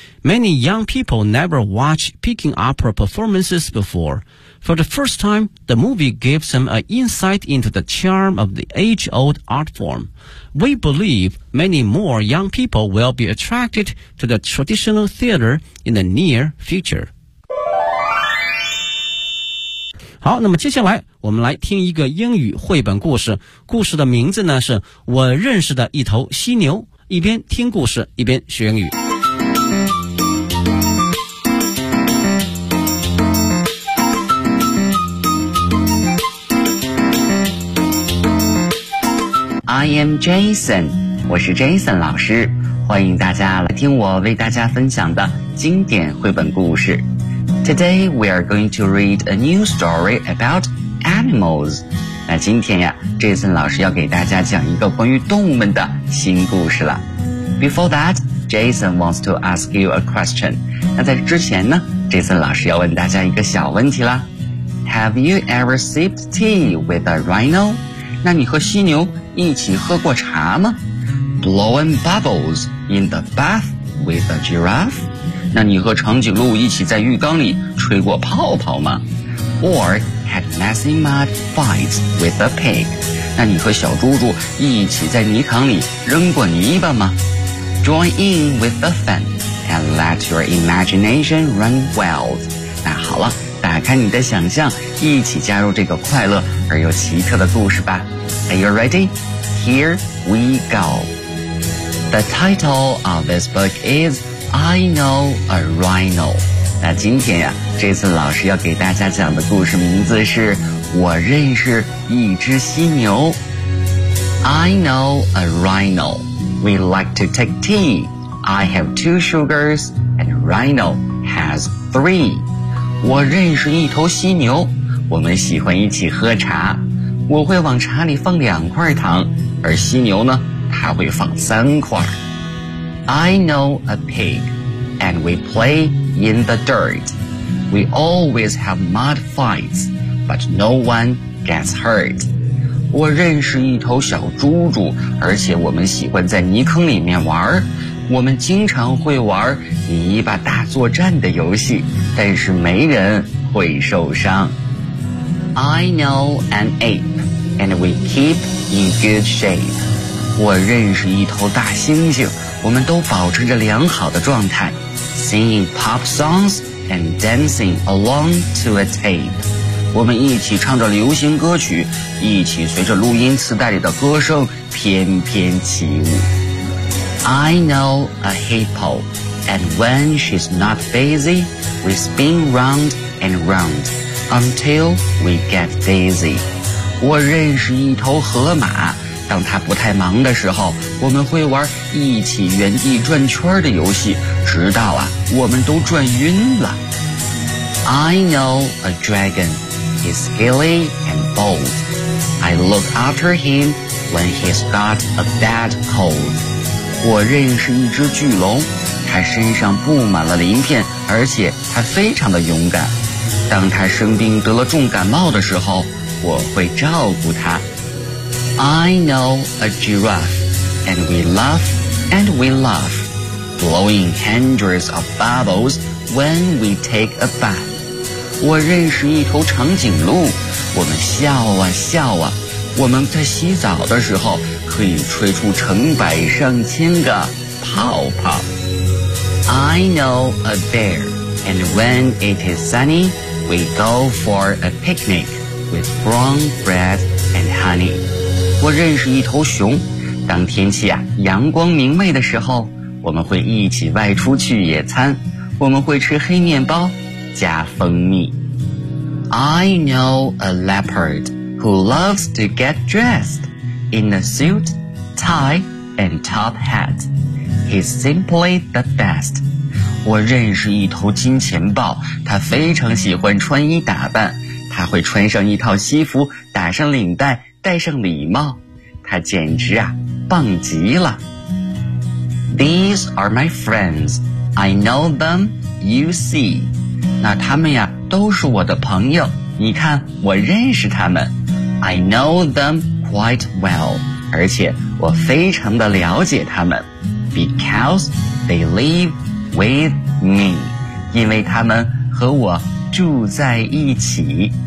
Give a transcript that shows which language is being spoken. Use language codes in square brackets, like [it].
[en] Many young people never watched Peking opera performances before. For the first time, the movie gives them an insight into the charm of the age-old art form. We believe many more young people will be attracted to the traditional theater in the near future. [zh] 好，那么接下来我们来听一个英语绘本故事，故事的名字呢是我认识的一头犀牛，一边听故事一边学英语。 [en] I am Jason， [zh] 我是 Jason 老师，欢迎大家来听我为大家分享的经典绘本故事。 [en] Today we are going to read a new story about animals. [zh] 那今天呀 ，Jason 老师要给大家讲一个关于动物们的新故事了。 [en] Before that, Jason wants to ask you a question. [zh] 那在之前呢 ，Jason 老师要问大家一个小问题啦。 [en] Have you ever sipped tea with a rhino? [zh] 那你和犀牛一起喝过茶吗 ？ [en] Blowing bubbles in the bath with a giraffe? [zh] 那你和长颈鹿一起在浴缸里吹过泡泡吗 ？ [en] Or had messy mud fights with a pig？ [zh] 那你和小猪猪一起在泥塘里扔过泥巴吗 ？ [en] Join in with the fun and let your imagination run wild。 [zh] 那好了，打开你的想象，一起加入这个快乐而又奇特的故事吧。 [en] Are you ready? Here we go. The title of this book is. I know a rhino. [zh] 那今天呀，这次老师要给大家讲的故事名字是我认识一只犀牛。 [en] I know a rhino. We like to take tea. I have two sugars and rhino has three. [zh] 我认识一头犀牛，我们喜欢一起喝茶。我会往茶里放两块糖，而犀牛呢，它会放三块。 [en] I know a pig, and we play in the dirt. We always have mud fights, but no one gets hurt. [zh] 我认识一头小猪猪，而且我们喜欢在泥坑里面玩，我们经常会玩泥巴大作战的游戏，但是没人会受伤。 [en] I know an ape and we keep in good shape。 [zh] 我认识一头大猩猩，我们都保持着良好的状态， [en] singing pop songs and dancing along to a tape。 [zh] 我们一起唱着流行歌曲，一起随着录音磁带里的歌声翩翩起舞。 [en] I know a hippo and when she's not busy we spin round and round until we get dizzy。 [zh] 我认识一头河马，当他不太忙的时候，我们会玩一起原地转圈的游戏，直到啊我们都转晕了。 [en] I know a dragon, he's skilly and bold, I look after him when he's got a bad cold。 [zh] 我认识一只巨龙，他身上布满了鳞片，而且他非常的勇敢，当他生病得了重感冒的时候，我会照顾他。 [en] I know a giraffe, and we laugh and we laugh, blowing hundreds of bubbles when we take a bath。 [zh] 我认识一头长颈鹿，我们笑啊笑啊，我们在洗澡的时候可以吹出成百上千个泡泡。 [en] I know a bear, and when it is sunny, we go for a picnic with brown bread and honey。 [zh] 我认识一头熊，当天气啊阳光明媚的时候，我们会一起外出去野餐，我们会吃黑面包加蜂蜜。 [en] I know a leopard who loves to get dressed in a suit, tie and top hat. He's simply the best。 [zh] 我认识一头金钱豹，他非常喜欢穿衣打扮，他会穿上一套西服，打上领带，戴上礼帽，他简直啊棒极了。 [en] These are my friends, I know them, you see。 [zh] 那他们呀都是我的朋友，你看我认识他们。 [en] I know them quite well, [zh] 而且我非常的了解他们。 [en] Because they live with me, [zh] 因为他们和我住在一起。